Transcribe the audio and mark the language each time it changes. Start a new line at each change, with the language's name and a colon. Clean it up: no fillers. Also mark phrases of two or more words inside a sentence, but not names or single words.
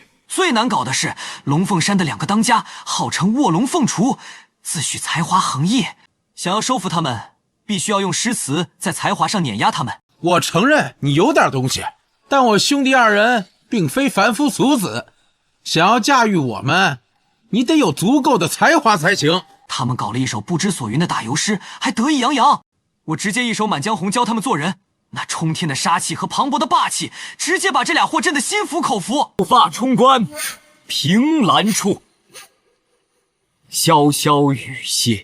Chinese: 最難搞的是龍鳳山的2個當家，號稱臥龍鳳雛，自詡才華橫溢，想要收服他們，必須要用詩詞在才華上碾壓他們。我承認你有點東西，但我兄弟2人並非凡夫俗子，想要駕馭我們，你得有足夠的才華才行。他們搞了一首不知所云的打油詩，還得意洋洋。我直接一首《滿江紅》教他們做人，那冲天的杀气和磅礴的霸气，直接把这俩货震得心服口服。怒发冲冠，凭栏处，潇潇雨歇。